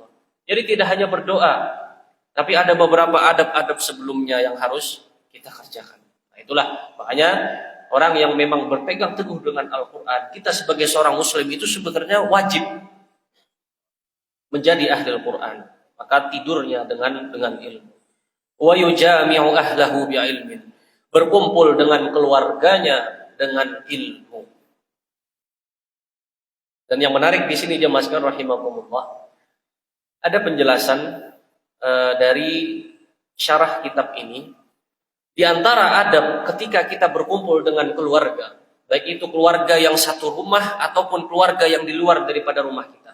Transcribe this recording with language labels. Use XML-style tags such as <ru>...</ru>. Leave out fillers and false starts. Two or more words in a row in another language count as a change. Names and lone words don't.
<id>Jadi tidak hanya berdoa, tapi ada beberapa adab-adab sebelumnya yang harus kita kerjakan. Nah, itulah makanya orang yang memang berpegang teguh dengan Al-Quran, kita sebagai seorang muslim itu sebenarnya wajib menjadi ahli Al-Quran. Maka tidurnya dengan ilmu.</id> <ar>ويجامع أهله بعلم.</ar> <id>Berkumpul dengan keluarganya dengan ilmu. Dan yang menarik di sini jemaah sekalian rahimakumullah, ada penjelasan dari syarah kitab ini. Di antara adab ketika kita berkumpul dengan keluarga, baik itu keluarga yang satu rumah ataupun keluarga yang di luar daripada rumah kita.</id>